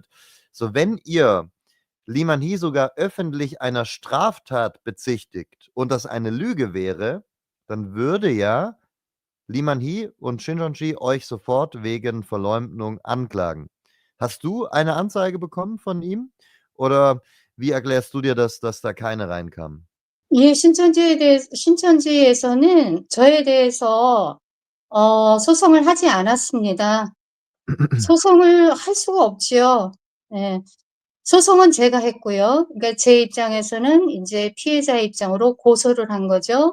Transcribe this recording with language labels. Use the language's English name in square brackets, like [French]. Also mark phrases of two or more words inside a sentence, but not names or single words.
[German] So, wenn ihr Lee Man-hee sogar öffentlich einer Straftat bezichtigt und das eine Lüge wäre, dann würde ja Lee Man-hee und Shin Jeong-ji euch sofort wegen Verleumdung anklagen. Hast du eine Anzeige bekommen von ihm? Oder wie erklärst du dir das, dass da keine reinkam? [Korean] 예, 신천지에서는 저에 대해서 소송을 하지 않았습니다. 소송을 할 수가 없지요. 예. 소송은 제가 했고요. 그러니까 제 입장에서는 이제 피해자의 입장으로 고소를 한 거죠.